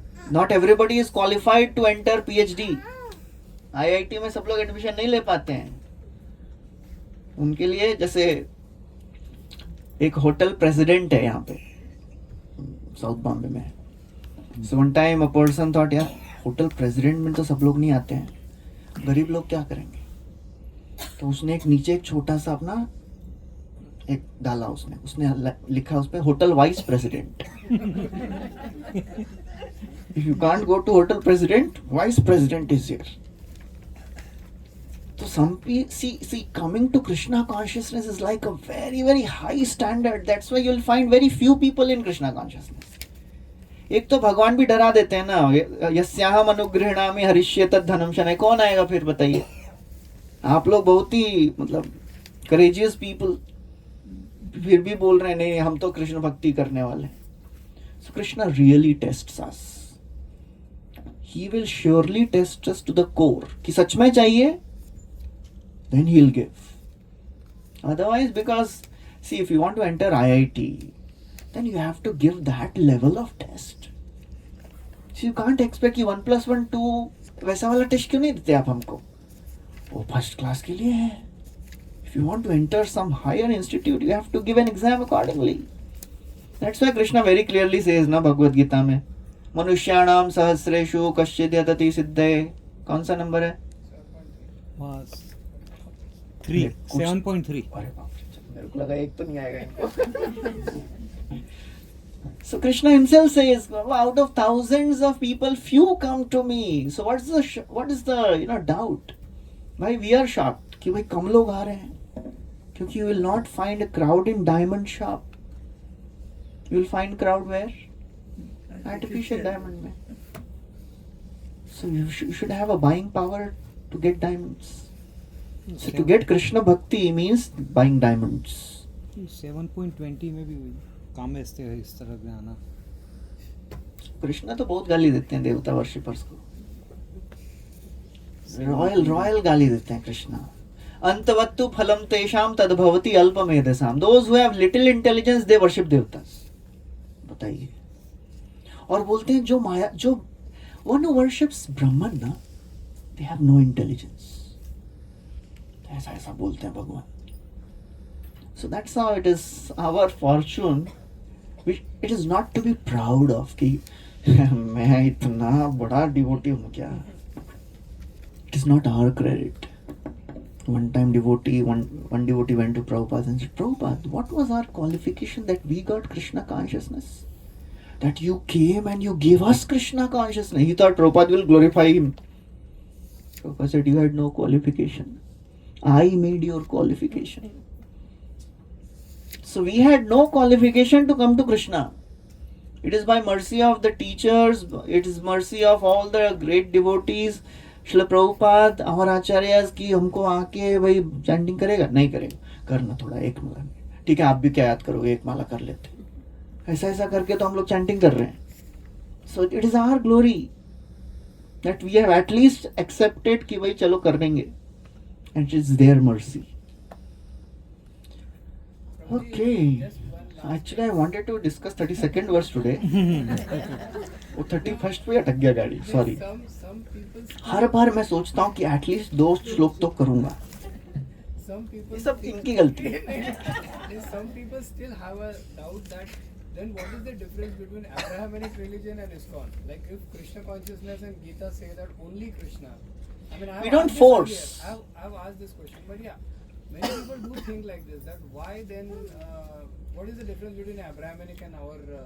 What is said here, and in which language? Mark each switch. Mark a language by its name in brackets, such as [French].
[English] Not everybody is qualified to enter PhD. [Hindi] IIT में सब लोग एडमिशन नहीं ले पाते हैं. उनके लिए जैसे एक होटल प्रेसिडेंट है यहाँ पे साउथ बॉम्बे में. [English] So one time a person thought, [Hindi] यार होटल प्रेसिडेंट में तो सब लोग नहीं आते हैं, गरीब लोग क्या करेंगे? तो उसने एक नीचे एक छोटा सा अपना एक डाला. उसने लिखा उस पे hotel vice president. [English] If you can't go to hotel president, vice president is here. So some people see coming to Krishna consciousness is like a very very high standard. That's why you'll find very few people in Krishna consciousness. [Hindi] एक तो भगवान भी डरा देते हैं ना, [Sanskrit] यस्याहम अनुगृह्णामि हरिष्ये तद धनम शनय. [Hindi] कौन आएगा फिर बताइए? आप लोग बहुत ही मतलब [English] courageous people, [Hindi] फिर भी बोल रहे हैं नहीं हम तो कृष्ण भक्ति करने वाले. [English] So Krishna really tests us. He will surely test us to the core. [Hindi] कि सच में चाहिए, [English] then he'll give. Otherwise, because see, if you want to enter IIT, then you have to give that level of test. So you can't expect [Hindi] कि 1 + 1 2 वैसा वाला test क्यों नहीं देते आप हमको? वो फर्स्ट क्लास के लिए है. [English] If you want to enter some higher institute, you have to give an exam accordingly. That's why Krishna very clearly says [Hindi] ना भगवद गीता में, [Sanskrit] मनुष्याणाम सहस्रेषु कश्चित् यतति सिद्धये. [Hindi] कौन सा नंबर है? 7.3. अरे बाप रे, चलो, मेरे को लगा एक तो नहीं आएगा इनको. [English] So Krishna himself says, out of thousands of people, few come to me. So what is the doubt? Why we are shocked [Hindi] कि भाई कम लोग आ रहे हैं, क्योंकि [English] you will not find a crowd in diamond shop. You will find crowd where? Artificial diamond में. So you should have a buying power to get diamonds. So to get Krishna Bhakti means buying diamonds. [Hindi] 7.20 में भी काम बेचते हैं इस तरह के आना. कृष्णा तो बहुत गाली देते हैं देवता वर्शिपर्स को. रॉयल गाली देते हैं कृष्णा. [Sanskrit] अंतवत्तु फलम तेषाम तद्भवति अल्पमेधसाम. [English] Those who have little intelligence they worship devatas. [Hindi] बताइए. और बोलते हैं जो माया, जो [English] one who worships Brahman [Hindi] ना, they have no intelligence. ऐसा बोलते हैं भगवान. [English] So that's how it is our fortune. It is not to be proud of [Hindi] कि मैं इतना बड़ा devotee हूँ क्या. [English] It is not our credit. One devotee went to Prabhupada and said, Prabhupada, what was our qualification that we got Krishna consciousness? That you came and you gave us Krishna consciousness. He thought Prabhupada will glorify him. Prabhupada said, you had no qualification. I made your qualification. So we had no qualification to come to Krishna. It is by mercy of the teachers, it is mercy of all the great devotees. [Hindi] Srila Prabhupada और आचार्य की हमको आके भाई chanting करेगा, नहीं करेगा, करना थोड़ा एक माला. ठीक है, आप भी क्या याद करोगे, एक माला कर लेते. ऐसा करके तो हम लोग चैंटिंग कर रहे हैं. [English] so it is our glory that we have at least accepted [Hindi] कि भाई चलो कर देंगे. [English] And it is their mercy. Okay. Actually, I wanted to discuss 32nd verse today. [Hindi] वो 31st पे अटक गया गाड़ी. [English] Sorry. [Hindi] हर बार मैं सोचता हूँ कि एटलीस्ट 2 श्लोक तो करूँगा. ये सब इनकी गलती है. [English] Some people still have a doubt that then what is the difference between Abrahamic religion and ISKCON? Like if Krishna consciousness and Gita say that only Krishna. I mean, We don't force. I've asked this question, but yeah. Many people do think like this, that why then, what is the difference between Abrahamic and our...